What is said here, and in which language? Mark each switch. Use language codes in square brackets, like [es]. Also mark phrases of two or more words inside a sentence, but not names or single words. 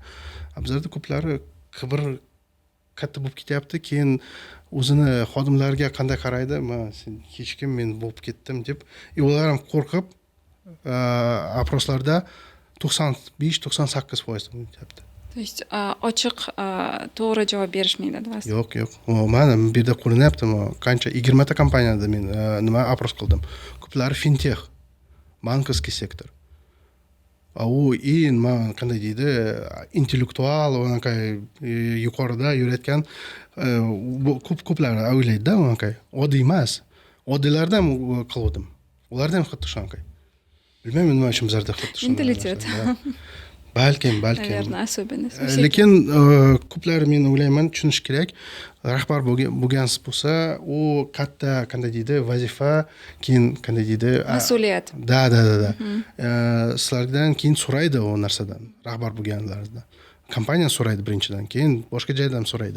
[uz] Bizlarda ko'plari qibir katta bo'lib ketyapti, keyin o'zini xodimlarga qanday qaraydi, sen hech kim, men bo'lib ketdim deb. Ular ham qo'rqib aproslarda 95-98% bo'lyapti. [ru] То есть [uz] ochiq to'g'ri javob berishmaydi deyapsiz. Yo'q. Mana bu yerda qo'llanayapti, qancha 20 ta kompaniyada men nima apros qildim. Ko'plari fintech, [ru] банковский сектор. [uz] U qanday deydi, intellektual, unaqa yuqorida yurayotgan ko'plari o'ylaydi-da, unaqa. Oddiy emas. Oddiylardan qildim. Ulardan xuddi shunaqa. Bilmayman nima uchun bizlarda xuddi shunaqa. Mentalitet. Balkim. [ru] Наверное, особенность. [uz] Lekin ko'plari men o'ylayman tushunish kerak. Rahbar bo'lgansiz bo'lsa, u katta qanday deydi, vazifa, keyin qanday deydi, mas'uliyat. Da. Sizlardan keyin so'raydi u narsadan, rahbar bo'lganlardan. Kompaniya so'raydi birinchidan, keyin boshqa joydan so'raydi.